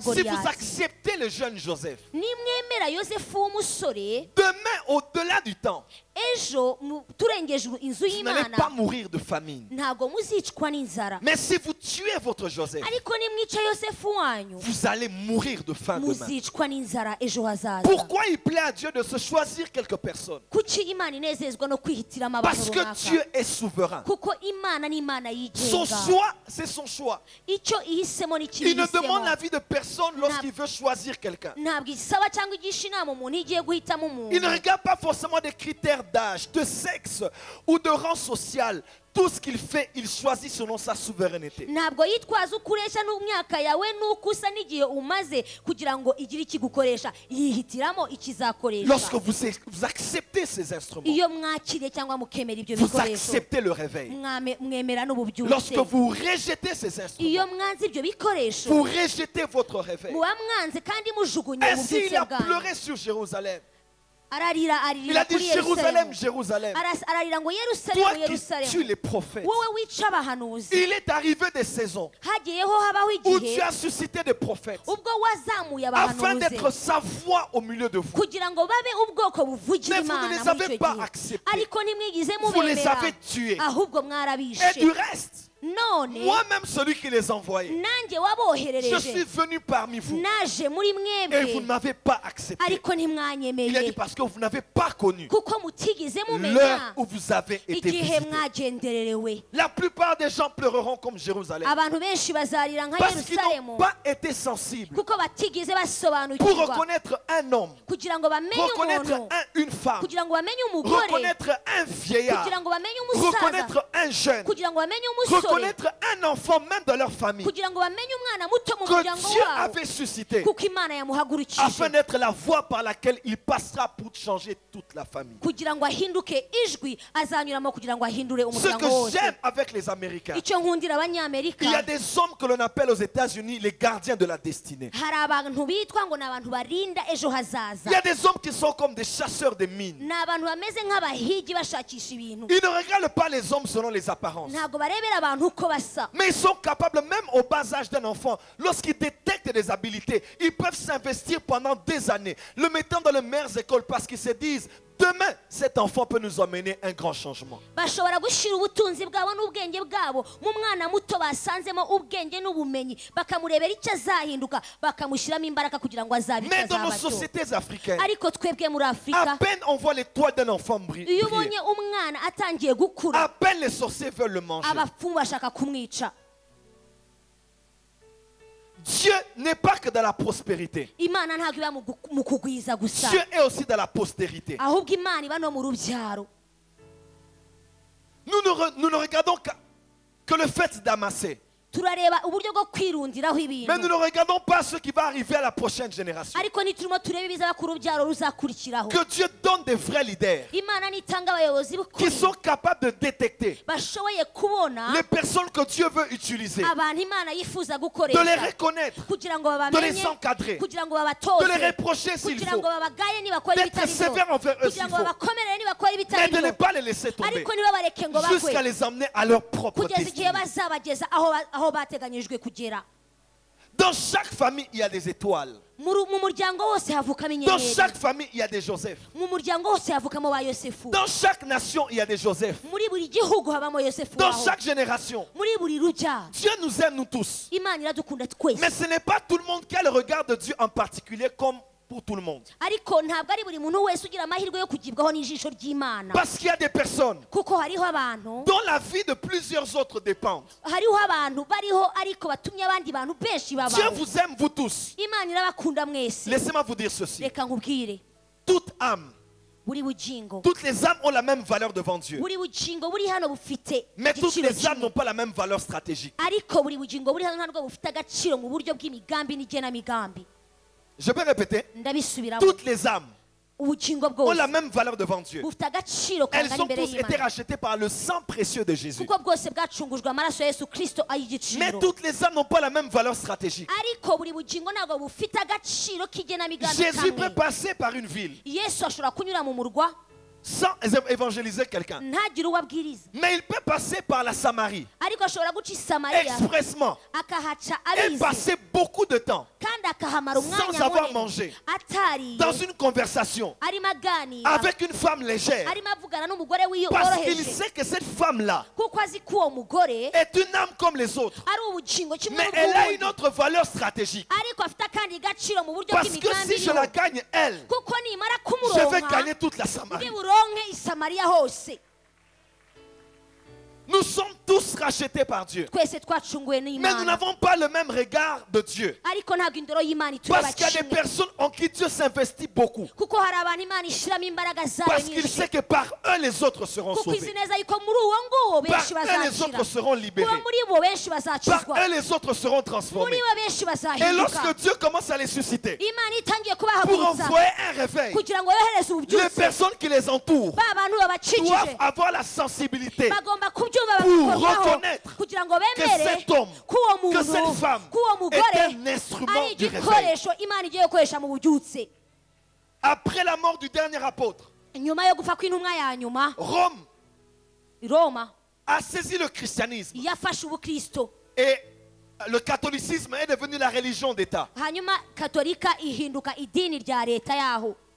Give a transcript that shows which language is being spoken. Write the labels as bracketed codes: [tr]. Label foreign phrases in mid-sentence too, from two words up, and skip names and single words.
[fr] Si vous [rw] goliyati [fr] acceptez le jeune Joseph, [rw] nimwemera yosefu w'umusore [fr] demain, au-delà du temps, [rw] ejo turengeje inzu [fr] vous n'allez [rw] y'imana [fr] pas mourir de famine. [rw] ntago muzicwa n'inzara [fr] Mais si vous tuez votre Joseph, [rw] ariko nimwica yosefu wanyu [fr] vous allez mourir de faim demain. [rw] muzicwa n'inzara ejo hazaza [fr] Pourquoi il plaît à Dieu de se choisir quelques personnes? [rw] kuki imana inezezwa no kwihitiramo abantu [fr] Parce que [rw] runaka [fr] Dieu est souverain. [rw] kuko imana ni imana [fr] Son [rw] yigenga [fr] choix, c'est son choix. [rw] icyo ihisemo [fr] Il [rw] n'ikibi [fr] ne demande [rw] ihisemo [fr] l'avis de personne lorsqu'il veut choisir quelqu'un. [rw] ntabwo isaba cyangwa igisha inama umuntu iyo igiye guhitamo [fr] Il ne [rw] umuntu [fr] regarde pas forcément des critères d'âge, de sexe ou de rang social. tout ce qu'il fait, il choisit selon sa souveraineté. [rw] ntabwo yitwaza uko ureshya n'imyaka yawe n'uko usa n'igihe umaze kugira ngo igire ikigukoresha yihitiramo ikizakoresha [fr] Lorsque vous acceptez ces instruments, [rw] iyo mwakiriye cyangwa mukemera ibyo [fr] vous [rw] bikoresho [fr] acceptez le réveil. [rw] mwemera n'ububyutse [fr] Lorsque vous rejetez ces instruments, [rw] iyo mwanze ibyo bikoresho [fr] vous rejetez votre réveil. [rw] muba mwanze kandi mujugunye [fr] Ainsi, il [rw] ububyutse [fr] a [rw] bwanyu [fr] pleuré sur Jérusalem. [rw] ararira [fr] Il a dit [rw] kuri [fr] Jérusalem, [rw] yerusalemu [fr] Jérusalem, [rw] ararira ngo [fr] toi [rw] yerusalemu [fr] qui tues [rw] yerusalemu [fr] les prophètes. [rw] wowe wica abahanuzi [fr] Il est arrivé des saisons [rw] hagiyeho habaho [fr] où [rw] igihe [fr] tu as suscité des prophètes [rw] ubwo wazamuye [fr] afin [rw] abahanuzi [fr] d'être sa voix au milieu de vous. [rw] kugira ngo babe ubwoko buvugira [fr] Mais vous ne [rw] imana [fr] les [rw] muri [fr] avez [rw] icyo [fr] pas [rw] gihe [fr] acceptés. [rw] ariko ntimwigize [fr] Vous les [rw] mubemera [fr] avez tués. [rw] ahubwo [fr] Et [rw] mwarabishe [fr] du reste, [rw] none [fr] moi-même, celui qui les envoyait, [rw] nanjye [fr] je suis [rw] waboherereje [fr] venu parmi vous [rw] naje muri [fr] et vous ne [rw] mwebwe [fr] m'avez pas accepté. [rw] ariko [fr] Il a dit [rw] ntimwanyemeye [fr] parce que vous n'avez pas connu [rw] kuko mutigeze [fr] l'heure [rw] mumenya [fr] où vous avez été [rw] igihe [fr] visités. [rw] mwagendererewe [fr] La plupart des gens pleureront comme Jérusalem [rw] abantu benshi bazarira nka [fr] parce qu'ils [rw] yerusalemu [fr] n'ont pas été sensibles [rw] kuko batigeze [fr] pour [rw] basobanukirwa [fr] reconnaître un homme, [rw] kugira ngo bamenye [fr] reconnaître [rw] umuntu [fr] une femme, [rw] kugira ngo bamenye umugore [fr] reconnaître un vieillard, [rw] kugira ngo bamenye umusaza [fr] reconnaître un jeune, [rw] kugira ngo bamenye umusore [fr] reconnaître un enfant même dans leur famille [rw] kugira ngo bamenye umwana muto mu [fr] que [rw] muryango [fr] Dieu [rw] wabo [fr] avait suscité [rw] kuko imana yamuhagurukije [fr] afin d'être la voie par laquelle il passera pour changer toute la famille. [rw] kugira ngo ahinduke ijwi azanyuramo kugira ngo ahindure [fr] Ce [rw] umuryango [fr] que [rw] wose [fr] j'aime avec les Américains, [rw] icyo nkundira abanyamerika [fr] il y a des hommes que l'on appelle aux États-Unis les gardiens de la destinée. [rw] hari abantu bitwa ngo ni abantu barinda ejo hazaza [fr] Il y a des hommes qui sont comme des chasseurs de mines. [rw] ni abantu bameze nk'abahigi bashakisha ibintu [fr] Ils ne regardent pas les hommes selon les apparences. [rw] ntabwo barebera abantu uko basa [fr] Mais ils sont capables, même au bas âge d'un enfant, lorsqu'ils détectent des habiletés, ils peuvent s'investir pendant des années, le mettant dans les meilleures écoles parce qu'ils se disent, demain, cet enfant peut nous amener un grand changement. [rw] bashobora gushyira ubutunzi bwabo n'ubwenge bwabo mu mwana muto basanzemo ubwenge n'ubumenyi bakamurebera icyo azahinduka bakamushyiramo imbaraga kugira ngo azabe icyo [fr] Mais dans nos [rw] azaba cyo [fr] sociétés africaines, [rw] ariko twebwe muri [fr] à [rw] afurika [fr] peine on voit l'étoile d'un enfant briller, [rw] iyo ubonye umwana atangiye gukura [fr] à peine les sorciers veulent le manger. [rw] abapfumu bashaka kumwica [fr] Dieu n'est pas que dans la prospérité. [rw] imana ntabwo iba mu kugwiza gusa [fr] Dieu est aussi dans la postérité. [rw] ahubwo imana iba no mu rubyaro [fr] Nous ne regardons que le fait d'amasser. [rw] turareba uburyo bwo kwirundiraho [fr] Mais [rw] ibintu [fr] nous ne regardons pas ce qui va arriver à la prochaine génération. [rw] ariko niturimo turebe ibizaba ku rubyaro ruzakurikiraho [fr] Que Dieu donne des vrais leaders [rw] imana nitanga abayobozi [fr] qui [rw] b'ukuri [fr] sont capables de détecter [rw] bashoboye kubona [fr] les personnes que Dieu veut utiliser, [rw] abantu imana yifuza [fr] de les [rw] gukoresha [fr] reconnaître, [rw] kugira ngo [fr] de les [rw] babamenye [fr] encadrer, [rw] kugira ngo [fr] de [rw] babatoze [fr] les reprocher s'il [rw] kugira [fr] faut, [rw] ngo babagaye nibakora [fr] d'être [rw] ibitari byo [fr] sévère envers eux [rw] kugira [fr] s'il [rw] ngo [fr] faut, [rw] babakomerere nibakora [fr] mais [rw] ibitari [fr] de ne [rw] byo [fr] pas les laisser tomber [rw] ariko ntibabareke ngo bagwe [fr] jusqu'à les amener à leur propre [rw] kugeza igihe [fr] destinée. [rw] bazabageza aho bateganyijwe kugera [fr] Dans chaque famille, il y a des étoiles. [rw] mu muryango wose havukamo [fr] Dans [rw] inyenyeri [fr] chaque famille, il y a des Joseph. [rw] mu muryango wose havukamo ba yosefu [fr] Dans chaque nation, il y a des Joseph. [rw] muri buri gihugu habamo yosefu [fr] Dans [rw] waho [fr] chaque génération. [rw] muri buri rubyaro [fr] Dieu nous aime, nous tous. [rw] imana iradukunda twese [fr] Mais ce n'est pas tout le monde qui a le regard de Dieu en particulier comme pour tout le monde. [rw] ariko ntabwo ari buri muntu wese ugira amahirwe yo kugibwaho n'ijisho ry'imana [fr] Parce qu'il y a des personnes [rw] kuko hariho abantu [fr] dont la vie de plusieurs autres dépend. [rw] hariho abantu bariho ariko batumye abandi bantu benshi [fr] Dieu [rw] babaho [fr] vous aime, vous tous. [rw] imana irabakunda mwese [fr] Laissez-moi vous dire ceci. [rw] reka nkubwire [fr] Toute âme, [rw] buri bugingo [fr] toutes les âmes ont la même valeur devant Dieu. [rw] buri bugingo buri hano bufite [fr] Mais toutes [rw] igiciro [fr] les âmes [rw] kimwe [fr] n'ont pas la même valeur stratégique. [rw] ariko buri bugingo buri hano ntabwo bufite agaciro mu buryo bw'imigambi n'igenamigambi [fr] Je peux répéter. [rw] ndabisubiramo [fr] Toutes les âmes [rw] ubugingo [fr] ont [rw] bwose [fr] la même valeur devant Dieu. [rw] bufite agaciro [fr] Elles [rw] kangana [fr] ont [rw] imbere [fr] tous été [rw] y'imana [fr] rachetées par le sang précieux de Jésus. [rw] kuko bwose bwacungujwe amaraso ya yesu kirisito [fr] Mais [rw] ay'igiciro [fr] toutes les âmes n'ont pas la même valeur stratégique. [rw] ariko buri bugingo ntabwo bufite agaciro k'igenamigambi [fr] Jésus peut [rw] kamwe [fr] passer par une ville [rw] yesu ashobora kunyura mu murwa [fr] sans évangéliser quelqu'un. [rw] ntagire uwo abwiriza [fr] Mais il peut passer par la Samarie [rw] ariko ashobora guca i samariya [fr] expressement [rw] akahaca [fr] et [rw] abizi [fr] passer beaucoup de temps [rw] kandi akahamara [fr] sans [rw] umwanya [fr] avoir [rw] munini [fr] mangé [rw] atariye [fr] dans une conversation [rw] arimo aganira [fr] avec une femme légère. [rw] arimo avugana n'umugore [fr] Parce qu'il [rw] woroheje [fr] sait que cette femme-là [rw] kuko azi ko uwo mugore [fr] est une âme comme les autres. [rw] ari ubugingo kimwe [fr] Mais elle a une [rw] n'ubw'ubundi [fr] autre valeur stratégique. [rw] ariko afite akandi gaciro mu buryo [fr] Parce que [rw] bw'imigambi [fr] si je la [rw] iriho [fr] gagne, elle, [rw] kuko nimara [fr] je vais [rw] kumuronka [fr] gagner toute la Samarie. [rw] ndi buronke i samariya hose [fr] Nous sommes tous tous rachetés par Dieu. [rw] twese twacunguwe [fr] Mais nous [rw] n'imana [fr] n'avons pas le même regard de Dieu. [rw] ariko ntabwo indoro y'imana itureba [fr] Parce qu'il y a des [rw] kimwe [fr] personnes en qui Dieu s'investit beaucoup. [rw] kuko hari abantu imana ishyiramo imbaraga zayo [fr] Parce qu'il [rw] nyinshi [fr] sait que par eux les autres seront [rw] kuko izi [fr] sauvés. [rw] neza yuko muri uwo nguwo [fr] Par [rw] benshi [fr] eux les [rw] bazakira [fr] autres seront [rw] kuba [fr] libérés. [rw] muri bo benshi [fr] Par [rw] bazacizwa [fr] eux les autres seront [rw] muri [fr] transformés. [rw] bo benshi [fr] Et [rw] bazahinduka [fr] lorsque Dieu commence à les susciter [rw] imana itangiye [fr] pour [rw] kubahagurutsa [fr] envoyer un réveil, [rw] kugira ngo yohereze [fr] les [rw] ububyutse [fr] personnes qui les entourent [rw] ba bantu [fr] doivent [rw] babakikije [fr] avoir la sensibilité [rw] bagomba kubyumva [fr] pour [rw] bakabikorwaho [fr] reconnaître [rw] kugira ngo [fr] que [rw] bemere [fr] cet homme, [rw] k'uwo [fr] que cette [rw] muntu [fr] femme [rw] k'uwo [fr] est [rw] mugore [fr] un instrument [rw] ari [fr] du réveil. [rw] igikoresho imana igiye gukoresha mu bubyutse [fr] Après la mort du dernier apôtre, [rw] nyuma yo gupfa kw'intumwa ya nyuma [fr] Rome [rw] roma [fr] a saisi le christianisme [rw] yafashe ubukristo [fr] et le catholicisme est devenu la religion d'État. [rw] hanyuma katolika ihinduka idini rya leta yaho